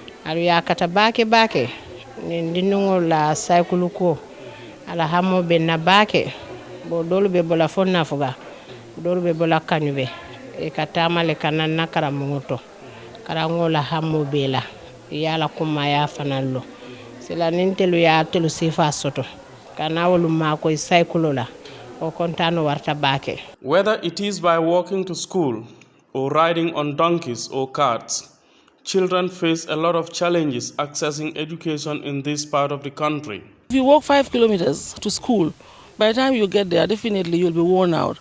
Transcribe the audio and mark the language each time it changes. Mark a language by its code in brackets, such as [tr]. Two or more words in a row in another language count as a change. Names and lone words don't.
[man] alu ya kata bake ndinungo la cycle ko ala hamo be na bake bo dolu be bola fonna fuga dolu be bola kanyube e kata male kanan nakara mungoto karango la hamo be la yala kuma ya fanallo sila nintelu ya telu sifa soto kana wolu ma ko cycle la o kontano warta bake. [en] Whether it is by walking to school or riding on donkeys or carts, children face a lot of challenges accessing education in this part of the country. If you walk 5 kilometers to school, by the time you get there, definitely you'll be worn out.